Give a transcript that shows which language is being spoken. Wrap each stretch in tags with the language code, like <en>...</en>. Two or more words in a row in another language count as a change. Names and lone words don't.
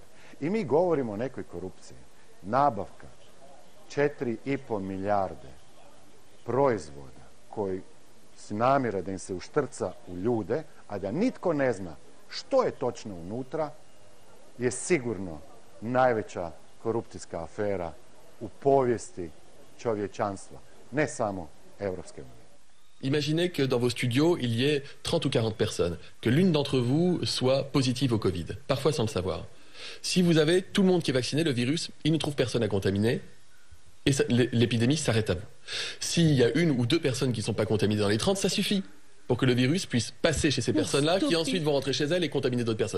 <hr>I mi govorimo o nekoj korupciji. Nabavka 4,5 milijarde proizvoda koji se namjera da im se uštrca u ljude, a da nitko ne zna što je točno unutra, je sigurno najveća korupcijska afera u povijesti čovječanstva, ne samo Europske unije.</hr> <fr>Imaginez que dans vos studios, il y ait 30 ou 40 personnes, que l'une d'entre vous soit positive au Covid, parfois sans le savoir. Si vous avez tout le monde qui est vacciné, le virus, il ne trouve personne à contaminer, et l'épidémie s'arrête à vous. S'il y a 1 ou 2 personnes qui ne sont pas contaminées dans les 30, ça suffit pour que le virus puisse passer chez ces personnes-là, qui ensuite vont rentrer chez elles et contaminer d'autres personnes.</fr>